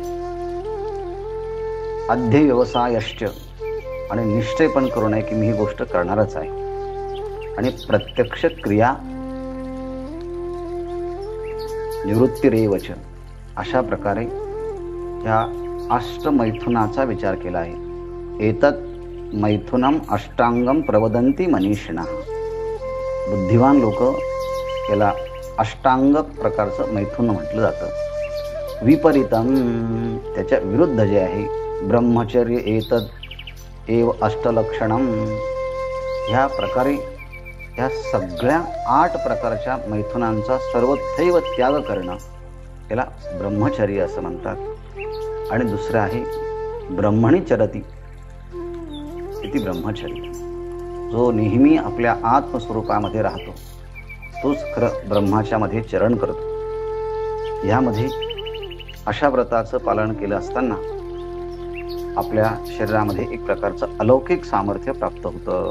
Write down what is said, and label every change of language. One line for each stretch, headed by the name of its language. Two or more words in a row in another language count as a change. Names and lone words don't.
Sanskrit: अध्यय व्यवसायश्च,
Marathi: आणि निश्चय पण करू नये की मी ही गोष्ट करणारच आहे. आणि
Sanskrit: प्रत्यक्ष क्रिया निवृत्तिरेवच,
Marathi: अशा प्रकारे ह्या अष्टमैथुनाचा विचार केला आहे.
Sanskrit: एतत् मैथुनम अष्टांगम प्रवदंती मनीषिणः.
Marathi: बुद्धिवान लोक याला अष्टांग प्रकारचं मैथुन म्हटलं जातं. विपरीतम, त्याच्या विरुद्ध जे आहे,
Sanskrit: ब्रह्मचर्य एतत् एव अष्टलक्षणम.
Marathi: ह्या प्रकारे ह्या सगळ्या 8 प्रकारच्या मैथुनांचा सर्वथैव त्याग करणं याला ब्रह्मचर्य असं म्हणतात. आणि दुसरं आहे
Sanskrit: ब्रह्मणी चरती इति ब्रह्मचर्य.
Marathi: जो नेहमी आपल्या आत्मस्वरूपामध्ये राहतो तोच खरं ब्रह्माच्या मध्ये चरण करतो. ह्यामध्ये अशा व्रताचं पालन केलं असताना आपल्या शरीरामध्ये एक प्रकारचं अलौकिक सामर्थ्य प्राप्त होतं.